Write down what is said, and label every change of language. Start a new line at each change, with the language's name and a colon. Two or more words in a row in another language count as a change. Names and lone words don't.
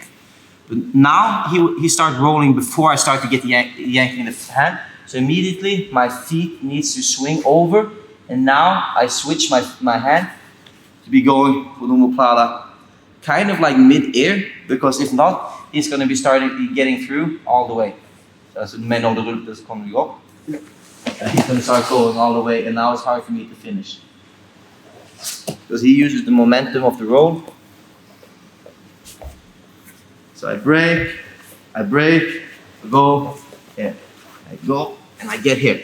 English: But now he starts rolling before I start to get the yanking the hand. So immediately my feet needs to swing over, and now I switch my hand to be going for the omoplata kind of like mid-air, because if not, he's going to be getting through all the way.
Norwegian: Så altså med når det ruller så kommer vi opp.
English: And he's going to start going all the way, and now it's hard for me to finish. Because he uses the momentum of the roll. So I break, I go, yeah, I go, and I get here.